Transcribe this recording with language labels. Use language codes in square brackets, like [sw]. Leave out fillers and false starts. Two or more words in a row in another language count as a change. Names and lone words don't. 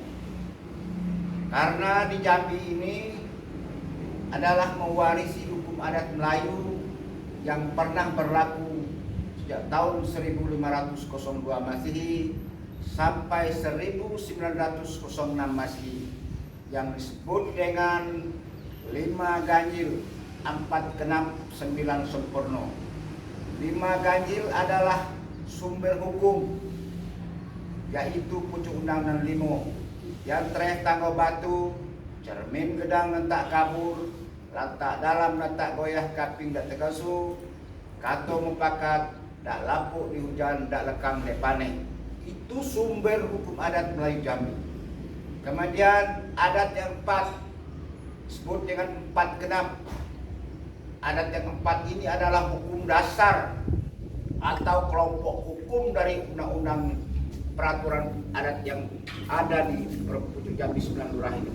[id] Karena di Jambi ini adalah mewarisi hukum adat Melayu yang pernah berlaku sejak tahun 1502 Masehi sampai 1906 Masehi, yang disebut dengan 5 ganjil, 4 genap, 9 sempurna. 5 ganjil adalah sumber hukum, yaitu Pucuk Undang-Undang 5, yang [jax] treh tanggo batu, cermin gedang nentak kabur, lantak dalam nentak goyah kaping dak tegasu, kato mupakat, dak lapuk di hujan, dak lekang dek panen. [id] Itu sumber hukum adat Melayu Jambi. Kemudian adat yang 4 disebut dengan 4 genap. Adat yang 4 ini adalah hukum dasar atau kelompok hukum dari undang-undang peraturan adat yang ada di Pucuk Jambi 9 Lurah ini.